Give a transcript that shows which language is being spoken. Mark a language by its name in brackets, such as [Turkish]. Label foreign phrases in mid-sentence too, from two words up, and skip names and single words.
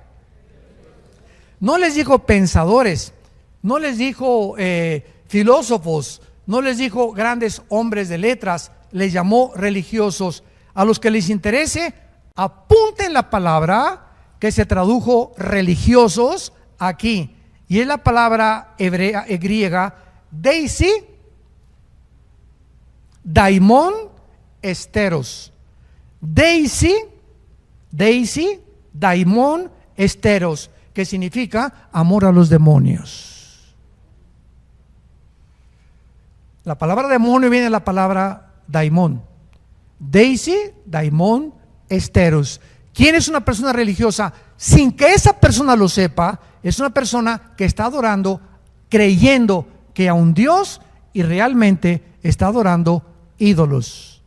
[Spanish] No les dijo pensadores, no les dijo filósofos, no les dijo grandes hombres de letras, les llamó religiosos. A los que les interese, apunten la palabra que se tradujo religiosos aquí, y es la palabra hebrea, griega, [Greek] deisi, daimon, esteros. Deisi, daimon, esteros, [Spanish] que significa amor a los demonios. La palabra demonio viene de la palabra daimon. [Greek] Deisi, daimon, esteros. [Spanish] ¿Quién es una persona religiosa? Sin que esa persona lo sepa, es una persona que está adorando, creyendo que a un Dios, y realmente está adorando ídolos.